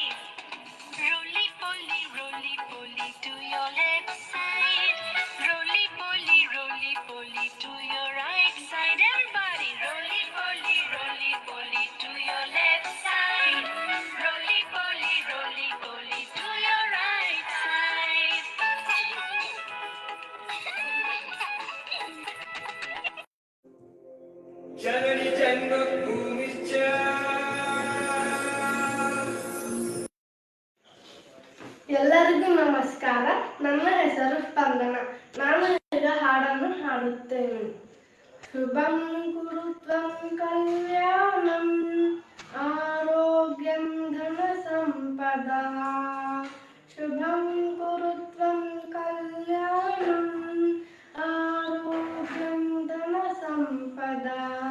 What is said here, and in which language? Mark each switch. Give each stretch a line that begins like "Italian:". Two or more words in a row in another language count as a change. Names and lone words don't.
English: Roly poly to your left side. Roly poly to your right side. Everybody, roly poly to your left side. Roly poly to your right side.
Sanskrit: जननी जन्मभूमिश्च
Kannada: ಎಲ್ಲರಿಗೂ ನಮಸ್ಕಾರ. ನನ್ನ ಹೆಸರು ಸ್ಪಂದನ. ನಾನು ಈಗ ಹಾಡನ್ನು ಹಾಡುತ್ತೇನೆ.
Sanskrit: ಶುಭಂ ಕುರುತ್ವಂ ಕಲ್ಯಾಣಂ ಆರೋಗ್ಯಂ ಧನ ಸಂಪದಾ. ಶುಭಂ ಕುರುತ್ವಂ ಕಲ್ಯಾಣಂ ಆರೋಗ್ಯಂ ಧನ ಸಂಪದಾ.